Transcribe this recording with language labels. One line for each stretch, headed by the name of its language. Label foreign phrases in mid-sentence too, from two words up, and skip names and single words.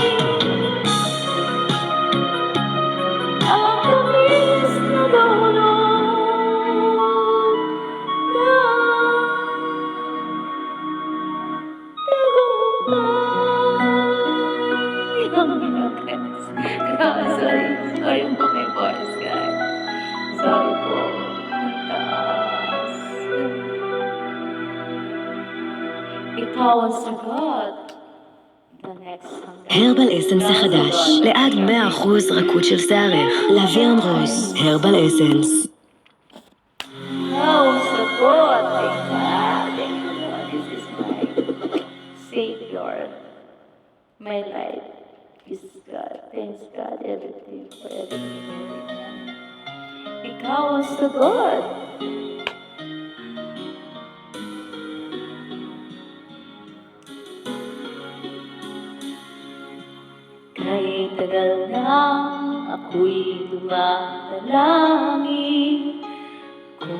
Filipino: Ang tamis na dulot ng tagumpay. Sorry po may
English: voice, guys.
Filipino: Sorry po. Mataas. Ikaw ang sagot.
English: The next hanggang.
Hebrew: הרבל אסנס החדש, לעד 100% רכות של שערך. לאוויר אמברוז, הרבל אסנס.
Filipino: Ikaw ang sagot.
English: Thank God. Thank God. This is my Savior. My life is God. Thanks God everything for everything.
Filipino: Ikaw ang sagot. Kahit tagal nang ako'y dumadalangin, kung